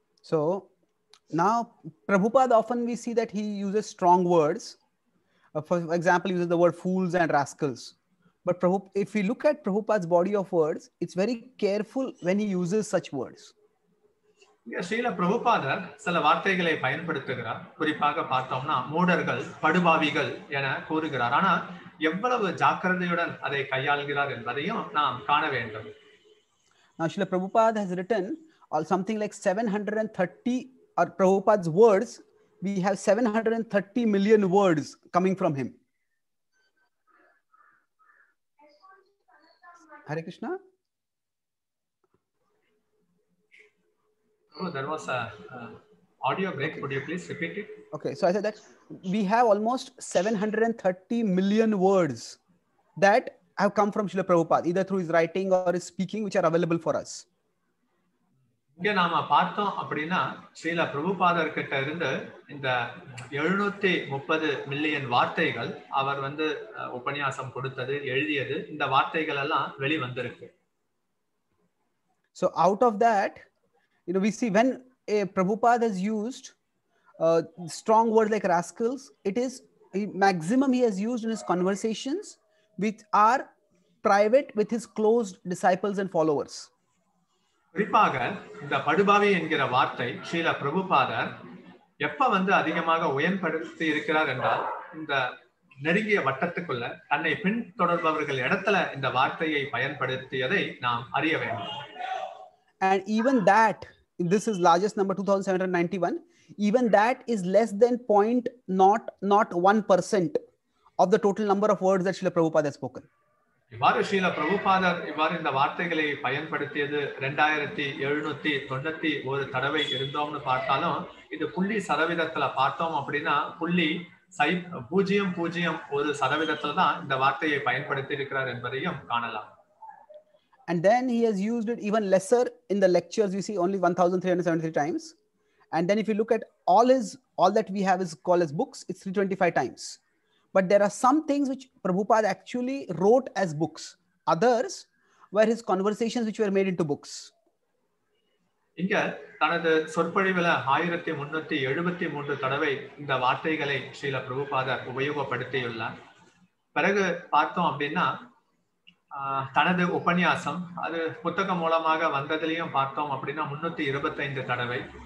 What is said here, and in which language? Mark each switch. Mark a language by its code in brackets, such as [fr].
[en] So now Prabhupada, often we see that he uses strong words. For example, he uses the word fools and rascals. But if we look at Prabhupada's body of words, it's very careful when he uses such words. [ta] Srila பிரபுபாதர் சில வார்த்தைகளை பயன்படுத்துகிறார். குறிப்பாக பார்த்தோம்னா மூடர்கள், படுபாவிகள் என கூறுகிறார். ஆனா எவ்வளவு ஜாக்கிரதையுடன் அதை கையாள்கிறார் என்பதையும் நாம் காண வேண்டும். [en] Now Srila Prabhupada has written something like 730, or Prabhupada's words, we have 730 million words coming from him. Hare Krishna. Oh, there was a audio break. Could you please repeat it? Okay, so I said that we have almost 730 million words that have come from Srila Prabhupada, either through his writing or his speaking, which are available for us. [ta] இங்க நாம பார்த்தோம் அப்படின்னா, ஸ்ரீல பிரபுபாதர் கிட்ட இருந்து இந்த 730 million வார்த்தைகள் அவர் உபன்யாசம் கொடுத்தது, எழுதியது, இந்த வார்த்தைகள் எல்லாம் வெளி வந்திருக்கு. [en] So out of that, we see when a Prabhupada has used strong words like rascals, it is maximum he has used in his conversations which are private with his closed disciples and followers. [ta] குறிப்பாக இந்த படுபாவி என்கிற வார்த்தை ஸ்ரீல பிரபுபாதர் எப்ப வந்து அதிகமாக உயர்படுத்தி இருக்கிறார் என்றால் இந்த நெருங்கிய வட்டத்துக்குள்ள தன்னை பின்தொடர்பவர்கள் இடத்துல இந்த வார்த்தையை பயன்படுத்தியதை நாம் அறிய வேண்டும். [en] And even that, this is largest number 2791, even that is less than 0.1% of the total number of words that Srila Prabhupada has spoken. [ta] இவ்வாறு ஸ்ரீல பிரபுபாதர் இவ்வாறு இந்த வார்த்தைகளை பயன்படுத்தியது 2791 தடவை இருந்தோம்னு பார்த்தாலும் இது 0.00% பார்த்தோம் அப்படின்னா 0.001% தான் இந்த வார்த்தையை பயன்படுத்தி இருக்கிறார் என்பதையும் காணலாம். [en] And then he has used it even lesser in the lectures. You see only 1373 times. And then if you look at all that we have is called as books, it's 325 times. But there are some things which Prabhupada actually wrote as books. Others were his conversations which were made into books. [ta] இங்க தனது சொற்பொழிவுல 1373 தடவை இந்த வார்த்தைகளை ஸ்ரீல பிரபுபாதர் உபயோகப்படுத்தியுள்ளார். பிறகு பார்த்தோம் அப்படின்னா தனது உபன்யாசம் அது புத்தகம் மூலமாக வந்ததிலையும் பார்த்தோம் அப்படின்னா 325 தடவை.